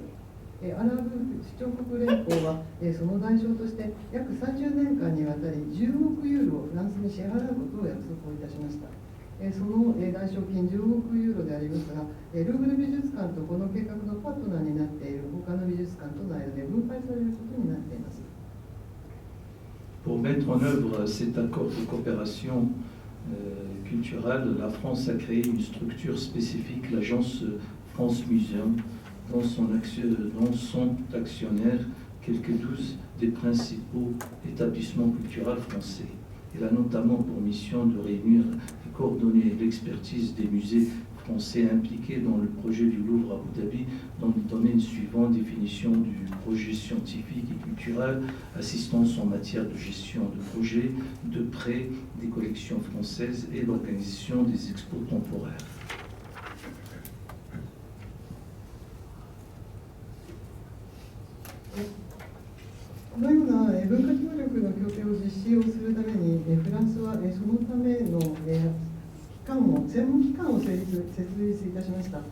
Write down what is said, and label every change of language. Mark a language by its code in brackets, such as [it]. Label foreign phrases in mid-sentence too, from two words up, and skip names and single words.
[ja] アラブ首長国連邦はその代償として約30年間にわたり10億ユーロをフランスに支払うことを約束をいたしました。その代償金10億ユーロでありますが、ルーブル美術館とこの計画のパートナーになっている他の美術館との間で分配されることになっています。 [fr] Pour mettre en œuvre cet accord de coopération culturelle, la France a créé une structure spécifique, l'agence France Museum, dont sont actionnaires quelques 12 des principaux établissements culturels français. Elle a notamment pour mission de réunir et coordonner l'expertise des musées français impliqués dans le projet du Louvre à Abu Dhabi dans les domaines suivants: définition du projet scientifique et culturel, assistance en matière de gestion de projet, de prêt des collections françaises et l'organisation des expos temporaires. [ja] このような文化協力の協定を実施をするために、フランスはそのための専門機関を設立いたしました。